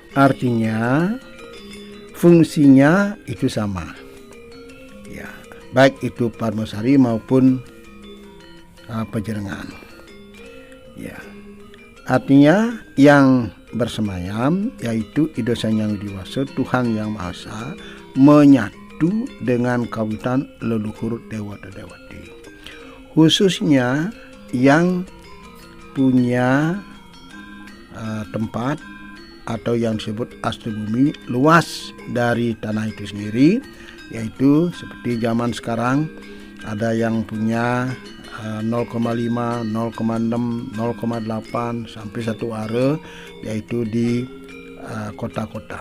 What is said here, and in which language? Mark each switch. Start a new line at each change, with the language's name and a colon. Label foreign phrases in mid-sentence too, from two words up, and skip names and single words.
Indonesian: Artinya fungsinya itu sama. Ya, baik itu Padmasari maupun Panjenengan. Ya. Artinya yang bersemayam yaitu Ida Sang Hyang Widiwasa, Tuhan Yang Maha Esa, menyatu dengan kawitan leluhur dewata-dewati. Khususnya yang punya tempat atau yang disebut Astabumi luas dari tanah itu sendiri, yaitu seperti zaman sekarang ada yang punya 0,5, 0,6, 0,8 sampai 1 are, yaitu di kota-kota.